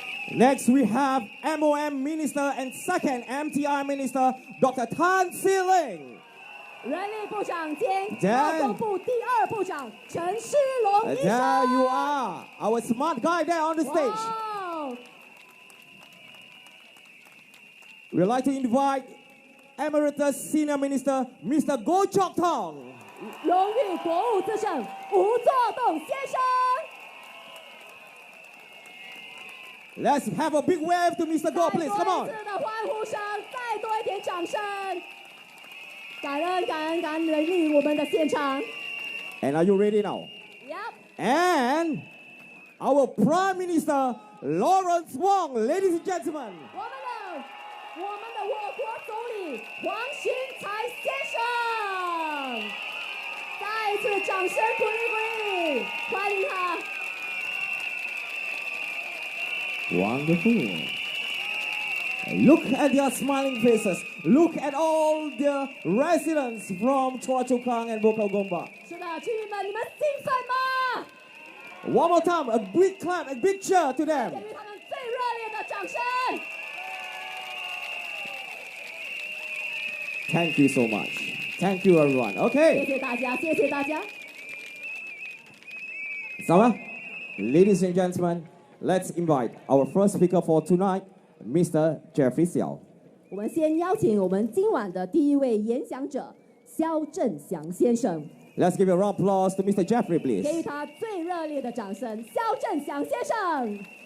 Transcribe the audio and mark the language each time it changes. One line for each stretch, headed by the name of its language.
English: Next, we have MOM Minister and Second MTI Minister, Dr. Tan Si-ling.
Chinese: 人力部长兼劳动部第二部长陈世龙医生。
English: There you are, our smart guy there on the stage. Wow. We'd like to invite Emeritus Senior Minister, Mr. Goh Chok Tong.
Chinese: 荣誉国务资政吴作栋先生。
English: Let's have a big wave to Mr. Goh, please. Come on.
Chinese: 再多一次的欢呼声，再多一点掌声。感恩感恩感恩人力我们的现场。
English: And are you ready now? Yep. And our Prime Minister, Lawrence Wong, ladies and gentlemen.
Chinese: 我们的我国总理黄循财先生，再一次掌声鼓励鼓励，欢迎他。
English: Wonderful. Look at their smiling faces. Look at all the residents from Choa Chu Kang and Bokal Gomba.
Chinese: 是的，居民们，你们兴奋吗？
English: One more time, a big clap, a big cheer to them.
Chinese: 给予他们最热烈的掌声。
English: Thank you so much. Thank you, everyone.
Chinese: 谢
English: Okay.
Chinese: 谢大家，谢谢大家。
English: Sama, ladies and gentlemen, let's invite our first speaker for tonight, Mr. Jeffrey Xiao.
Chinese: 我们先邀请我们今晚的第一位演讲者肖振祥先生，
English: Let's give a round of applause to Mr. Jeffrey,
Chinese: 给予
English: please.
Chinese: 他最热烈的掌声。肖振祥先生。